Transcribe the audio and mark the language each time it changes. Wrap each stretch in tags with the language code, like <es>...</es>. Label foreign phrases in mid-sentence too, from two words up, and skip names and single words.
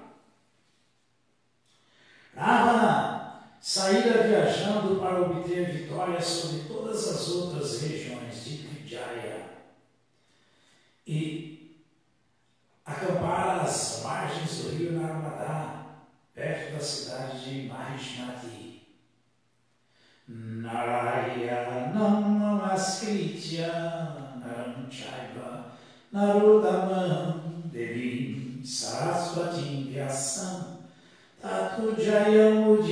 <pt>Ravana saíra viajando para obter vitória sobre todas as outras regiões de Vijaya e acampara às margens do rio Narmada, perto da cidade de Mahismati.</pt> <sa>नारायणम् नमस्कृत्य नरम् चैव नरुदमम् देवीम् सरस्वतीम् व्यासम् ततु जयम्</sa>